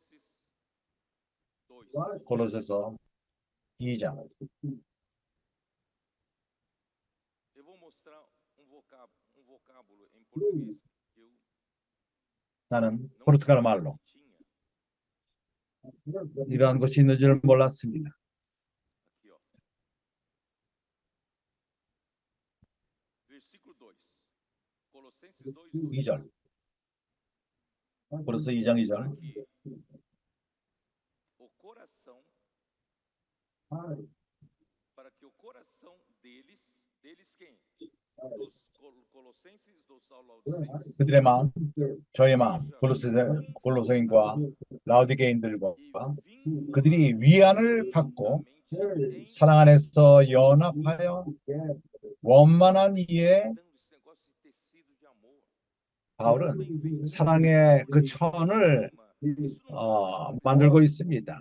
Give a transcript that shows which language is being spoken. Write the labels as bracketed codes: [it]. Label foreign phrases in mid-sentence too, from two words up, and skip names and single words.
[ko] 골로새서 2장 나는 포르투갈 말로 이러한 것이 있는 줄 몰랐습니다. [pt] Colossenses 2:2. [ko] 2절. 벌써 2장 2절. [pt] O coração, para que o coração deles quem? Dos Colossenses, dos Laodicenses. [ko] 그들의 마음, 저의 마음, 골로새인과 라오디게인들과 그들이 위안을 받고 사랑 안에서 연합하여 원만한 이에 바울은 사랑의 그 천을 만들고 있습니다.